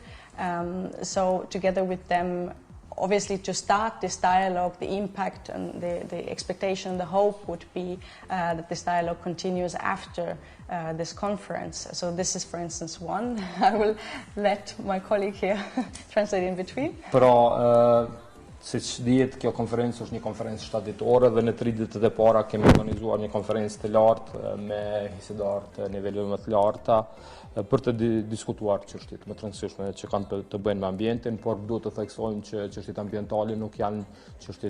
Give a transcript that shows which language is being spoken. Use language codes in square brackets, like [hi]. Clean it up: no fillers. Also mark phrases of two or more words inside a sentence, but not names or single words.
[en] So together with them, obviously, to start this dialogue, the impact and the expectation, the hope would be that this dialogue continues after this conference. So this is, for instance, one. I will let my colleague here translate in between. [sq] Pra, siç dihet, kjo konferencë është një konferencë shtatditore dhe në 3 ditët e para kemi organizuar një konferencë të lartë me hisedarë të niveleve më të larta për të diskutuar çështjet më të rëndësishme që kanë të bëjnë me ambientin, por duhet të theksojmë që çështjet ambientale nuk janë çështje